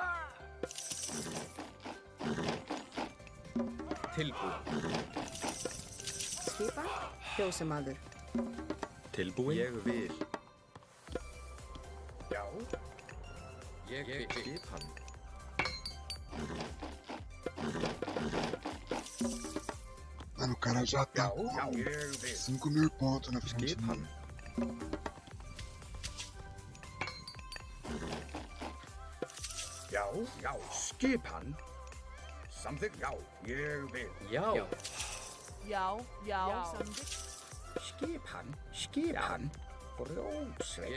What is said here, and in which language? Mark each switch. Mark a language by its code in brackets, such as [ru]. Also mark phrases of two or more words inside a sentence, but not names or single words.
[is] Tilbúin. Skipan? Fjósamaður. Tilbúin. Ég vil. Já. Ég vil. Skipan. [pt] Mano, o cara já tá [is] Já. [pt] com [is] Já. Ég vil. [pt] 5.000 pontos na frente de [is] Skipan. [pt] mim. [is] Já. Já. Skipan. Samþykkt. Já. Ég vil. Já. Já. Samþykkt. Skipan. Skipan. Brjótsveit.